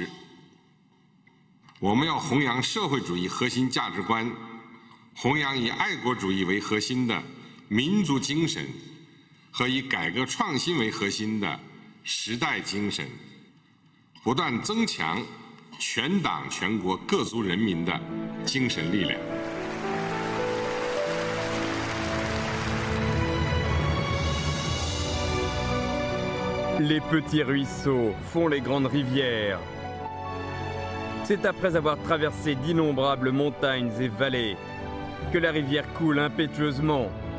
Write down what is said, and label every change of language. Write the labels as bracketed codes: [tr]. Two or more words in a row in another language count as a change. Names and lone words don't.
[zh] 我们要弘扬社会主义核心价值观，弘扬以爱国主义为核心的民族精神和以改革创新为核心的时代精神，不断增强全党全国各族人民的精神力量。 [fr] Les petits ruisseaux font les grandes rivières. C'est après avoir traversé d'innombrables montagnes et vallées que la rivière coule impétueusement.